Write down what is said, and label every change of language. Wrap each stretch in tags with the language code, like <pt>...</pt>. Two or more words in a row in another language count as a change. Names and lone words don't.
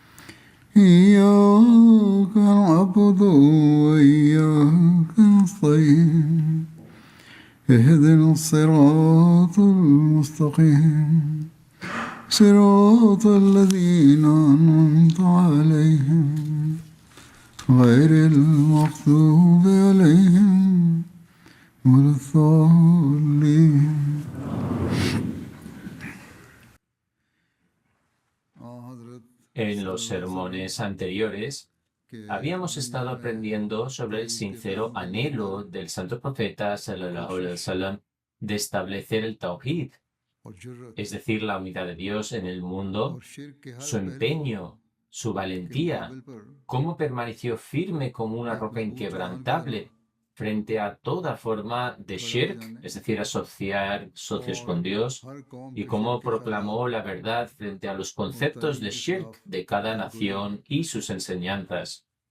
<ar>إياك نعبد وإياك نستعين اهدنا الصراط المستقيم صراط الذين أنعمت عليهم غير المغضوب عليهم ولا الضالين.</ar> <es>En los sermones anteriores habíamos estado aprendiendo sobre el sincero anhelo del santo profeta</es> <ar>صلى الله عليه وسلم</ar> <es>de establecer el tawhid, es decir, la unidad de Dios en el mundo, su empeño, su valentía, cómo permaneció firme como una roca inquebrantable frente a toda forma de shirk, es decir, asociar socios con Dios, y cómo proclamó la verdad frente a los conceptos de shirk de cada nación y sus enseñanzas.</es>